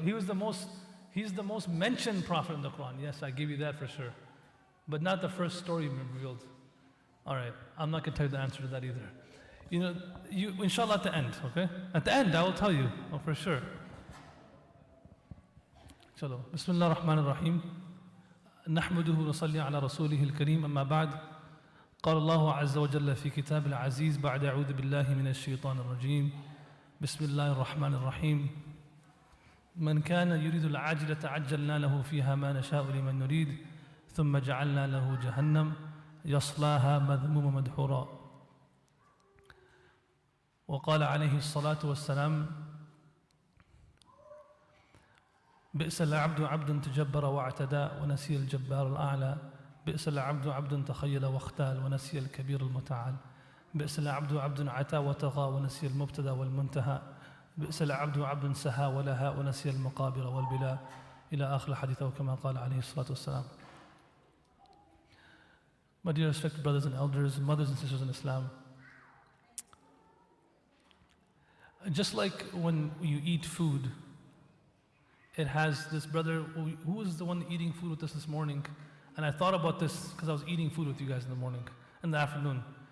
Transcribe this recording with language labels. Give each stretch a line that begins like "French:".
English: He's the most mentioned prophet in the Quran. Yes, I give you that for sure. But not the first story revealed. All right, I'm not going to tell you the answer to that either. You know, inshallah at the end, okay? At the end, I will tell you, for sure. Inshallah. Bismillah ar-Rahman ar-Rahim.
Arabic: نحمده ونصلي على رسوله الكريم أما بعد قال الله عز وجل في كتاب العزيز بعد أعوذ بالله من الشيطان الرجيم بسم الله الرحمن الرحيم من كان يريد العاجلة عجلنا له فيها ما نشاء لمن نريد ثم جعلنا له جهنم يصلاها مذموما مدحورا وقال عليه الصلاة والسلام بئس العبد عبد تجبر واعتدى ونسي الجبار الأعلى بئس العبد عبد تخيل واختال ونسي الكبير المتعال بئس العبد عبد عتى وطغى ونسي المبتدى والمنتهى بئس العبد عبد سهى ولها ونسي المقابر والبلا إلى آخر الحديث وكما قال عليه الصلاة والسلام.
English: My dear respected brothers and elders, mothers and sisters in Islam, just like when you eat food, it has this brother who was the one eating food with us this morning, and I thought about this because I was eating food with you guys in the morning, in the afternoon.